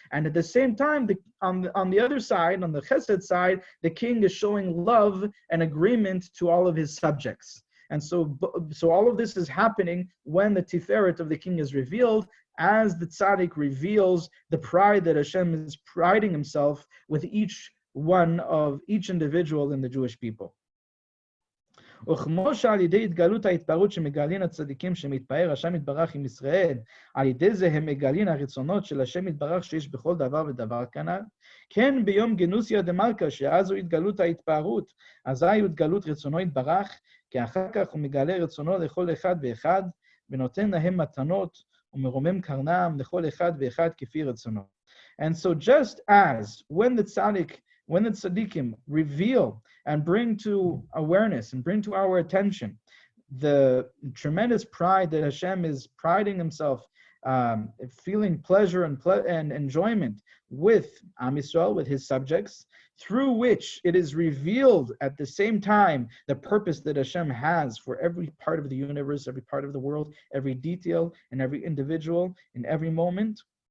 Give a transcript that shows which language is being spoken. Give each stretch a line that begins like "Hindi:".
English: And at the same time, on the other side, on the chesed side, the king is showing love and agreement to all of his subjects. And so all of this is happening when the tiferet of the king is revealed, as the tzaddik reveals the pride that Hashem is priding himself with each individual in the Jewish people.
Hebrew: וכמו שעל ידי התגלות ההתפארות שמגלין הצדיקים שמתפאר השם יתברך עם ישראל, על ידי זה הם מגלין הרצונות של השם יתברך שיש בכל דבר ודבר כנ"ל, כן ביום גנוסיה דמלכה, שאז הוא התגלות ההתפארות, אזי הוא התגלות רצונו יתברך, כי אחר כך הוא מגלה רצונו לכל אחד ואחד, ונותן להם מתנות, ומרומם קרנם לכל אחד ואחד כפי רצונו.
English: And so just as when the tzaddikim reveal and bring to awareness and bring to our attention the tremendous pride that Hashem is priding himself, feeling pleasure and enjoyment with Am Yisrael, with his subjects, through which it is revealed at the same time the purpose that Hashem has for every part of the universe, every part of the world, every detail, and every individual, in every moment.